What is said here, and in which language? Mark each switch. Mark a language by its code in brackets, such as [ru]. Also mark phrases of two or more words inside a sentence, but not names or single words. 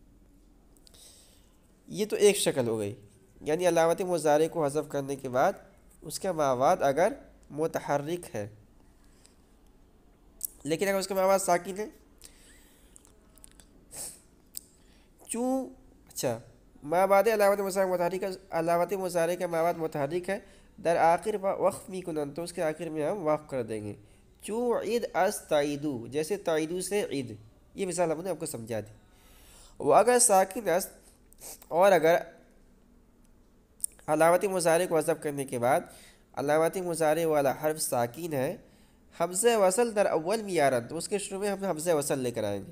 [ur] یہ تو ایک شکل ہو گئی، یعنی علامت مضارع کو حذف کرنے کے بعد اس کا مابعد اگر متحرک ہے، لیکن اگر اس کا مابعد ساکن ہے چوں اچھا مابعد علامت مضارع متحرک، علامت مضارع کا مابعد متحرک ہے, [fa] در آخر وقف می‌کنند, [ur] تو اس کے آخر میں ہم وقف کر دیں گے. [fa] چون عید از تعیدُ, [ur] جیسے تعیدُ سے عید، یہ مثال ہم نے آپ کو سمجھا دی. [fa] و اگر ساکن است, [ur] اور اگر علامتِ مضارع کو حذف کرنے کے بعد علامتِ مضارع والا حرف ساکن ہے, [fa] همزهٔ وصل در اول می‌آرند, [ur] تو اس کے شروع میں ہم ہمزۂ وصل لے کر آئیں گے.